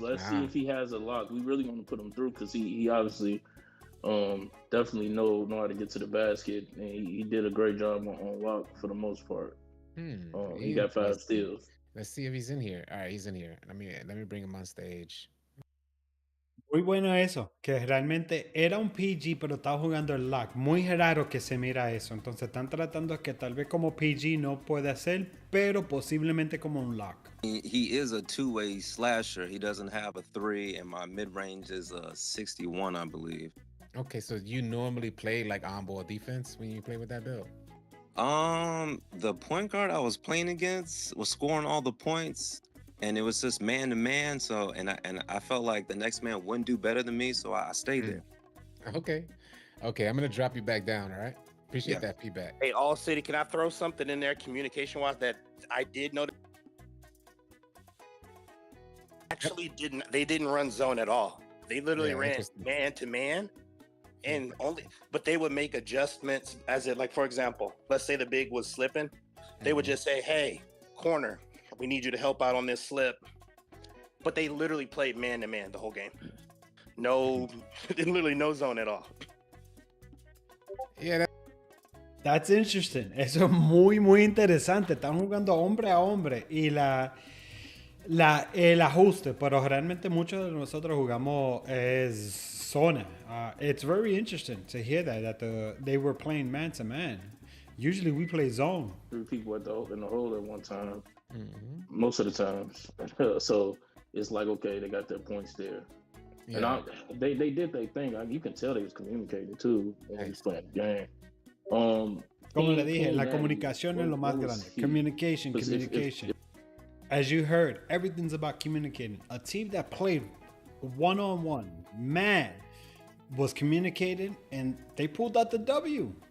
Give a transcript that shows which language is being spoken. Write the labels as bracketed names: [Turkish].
[English] let's see if he has a lock. We really want to put him through because he obviously definitely know how to get to the basket. And he did a great job on lock for the most part. He got 5 steals. Let's see if he's in here. All right, he's in here. Let me bring him on stage. [Spanish] Muy bueno eso, que realmente era un PG, pero estaba jugando el lock. Muy raro que se mira eso. Entonces están tratando que tal vez como PG no puede hacer, pero posiblemente como un lock. [English] He is a two-way slasher. He doesn't have a 3, and my mid-range is a 61, I believe. Okay, so you normally play like on-ball defense when you play with that build? The point guard I was playing against was scoring all the points. And it was just man to man, so and I felt like the next man wouldn't do better than me, so I stayed there. Okay, I'm gonna drop you back down. All right, appreciate that feedback. Hey, AllCity, can I throw something in there communication-wise that I did notice? Actually, they didn't run zone at all. They literally ran man to man, and but they would make adjustments as it, like, for example, let's say the big was slipping, they would just say, "Hey, corner, we need you to help out on this slip." But they literally played man-to-man the whole game. Literally no zone at all. Yeah, that's interesting. [Spanish] Eso es muy, muy interesante. Están jugando hombre a hombre y el ajuste, pero realmente muchos de nosotros jugamos es zona. [English] It's very interesting to hear that they were playing man-to-man. Usually we play zone. 3 people in the hole at one time. Most of the times. So it's like, okay, they got their points there. And they did their thing. You can tell they was communicating too when he was playing the game. [Spanish] Como le dije, la comunicación es lo más grande. [English] Communication. As you heard, everything's about communicating. A team that played one-on-one, man, was communicating, and they pulled out the W.